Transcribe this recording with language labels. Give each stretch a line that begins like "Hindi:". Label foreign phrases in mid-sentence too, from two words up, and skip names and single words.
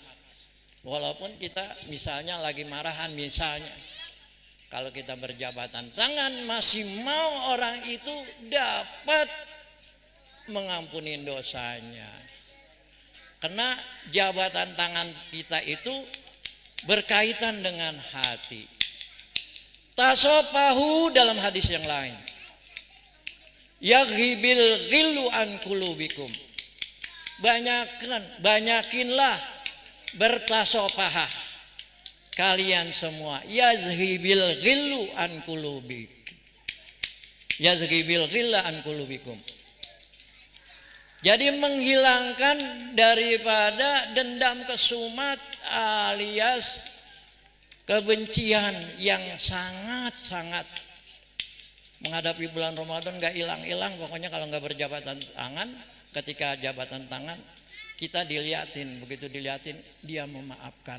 Indonesian: Walaupun kita misalnya lagi marahan, misalnya kalau kita berjabatan tangan masih mau orang itu dapat mengampuni dosanya. Karena jabatan tangan kita itu berkaitan dengan hati. Tasopahu dalam hadis yang lain.
Arabic: يذهب الغل عن قلوبكم.
Indonesian: Banyakinlah bertasopahah kalian semua.
Arabic: يذهب الغل عن قلوبكم. يذهب الغل عن قلوبكم.
Indonesian: Jadi menghilangkan daripada dendam kesumat alias kebencian yang sangat-sangat menghadapi bulan Ramadan gak hilang-hilang. Pokoknya kalau gak berjabatan tangan, ketika jabatan tangan kita diliatin, begitu diliatin dia memaafkan.